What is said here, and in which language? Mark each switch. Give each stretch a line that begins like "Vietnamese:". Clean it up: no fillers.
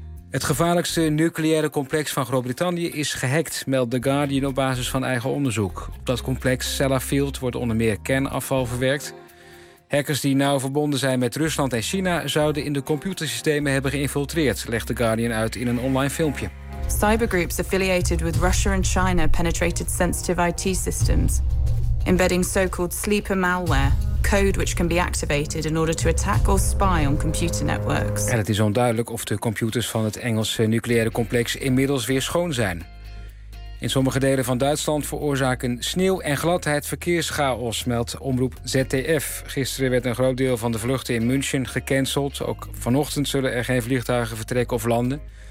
Dutch: Het gevaarlijkste nucleaire complex van Groot-Brittannië is gehackt, meldt The Guardian op basis van eigen onderzoek. Op dat complex Sellafield wordt onder meer kernafval verwerkt. Hackers die nauw verbonden zijn met Rusland en China zouden in de computersystemen hebben geïnfiltreerd, legt The Guardian uit in een online filmpje.
English: Cybergroups affiliated with Russia and China penetrated sensitive IT systems, embedding so-called sleeper malware, code which can be activated in order to attack or spy on computer networks.
Dutch: En het is onduidelijk of de computers van het Engelse nucleaire complex inmiddels weer schoon zijn. In sommige delen van Duitsland veroorzaken sneeuw en gladheid verkeerschaos, meldt omroep ZDF. Gisteren werd een groot deel van de vluchten in München gecanceld. Ook vanochtend zullen er geen vliegtuigen vertrekken of landen.